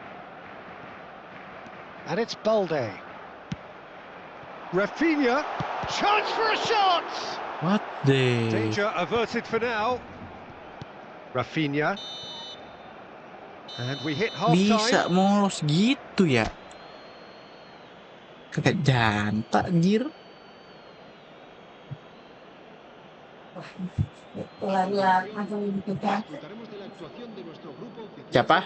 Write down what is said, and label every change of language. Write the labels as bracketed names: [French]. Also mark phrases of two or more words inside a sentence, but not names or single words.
[English] And it's Balde. Rafinha. Chance for a shot! What the? Danger averted for now. Rafinha. And we hit [Indonesian] Bisa [English] half-time. [Indonesian] molos gitu ya? Kagak jantak, anjir. [Spanish] Disfrutaremos de la actuación de nuestro grupo oficial de [Indonesian] Siapa?